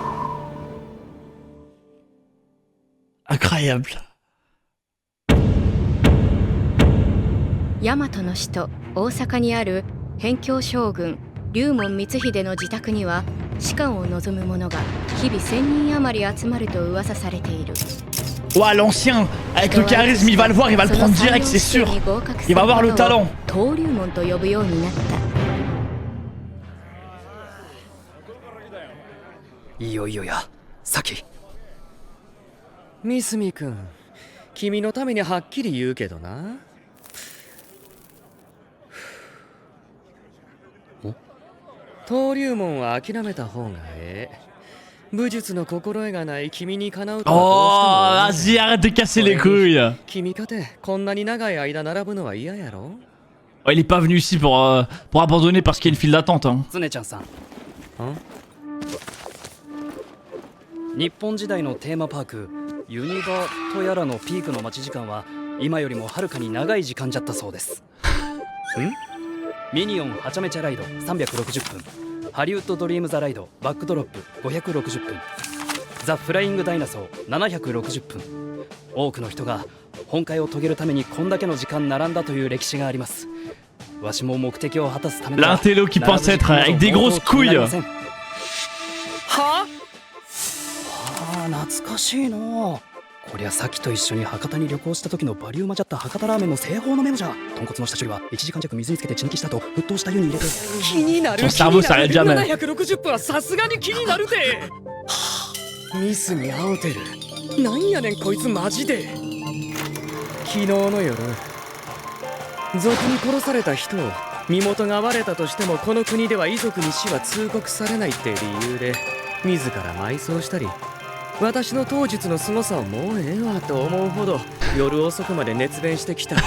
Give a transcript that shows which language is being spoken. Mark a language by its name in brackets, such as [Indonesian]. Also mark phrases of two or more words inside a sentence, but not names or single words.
[French] Incroyable! [Japanese] 大和の首都大阪にある辺境将軍龍門光秀の自宅には仕官を望む者が日々1000人余り集まると噂されている。 [French] Ouah, l'ancien! Avec le charisme, il va le voir, il va le prendre direct, c'est sûr! Il va avoir le talent! [Japanese] 登竜門と呼ぶようになった。いよいよや、サキ。ミスミ君、君のためにはっきり言うけどな。登竜門は諦めた方がええ。武術の心得がない君にかなうとは [French] Oh, vas-y, arrête de casser les couilles! [Japanese] 君かてこんなに長い間並ぶのは嫌やろ。 [French] Oh, il est pas venu ici pour abandonner parce qu'il y a une file d'attente. Hein. [Japanese] 常ちゃんさん。日本時代のテーマパークユニバとやらのピークの待ち時間は今よりもはるかに長い時間じゃったそうです。ミニオンはちゃめちゃライド360分、ハリウッドドリームザライドバックドロップ560分、ザ・フライングダイナソー760分。多くの人が本会を遂げるためにこんだけの時間並んだという歴史があります。わしも目的を果たすためには [French] L'intello qui pense être avec des grosses couilles. [Japanese] はあ、懐かしいの。こりゃさっきと一緒に博多に旅行した時のバリューマジャった博多ラーメンの製法のメモじゃ。豚骨の下処理は1時間弱水につけて血抜きした後沸騰した湯に入れて。気になる。 [French] Ton cerveau s'arrête jamais. [Japanese] 760 分はさすがに気になるで。ミスに会うてる。なんやねんこいつマジで。昨日の夜賊に殺された人を身元が割れたとしてもこの国では遺族に死は通告されないって理由で自ら埋葬したり、私の当術の凄さはもうええわと思うほど夜遅くまで熱弁してきた。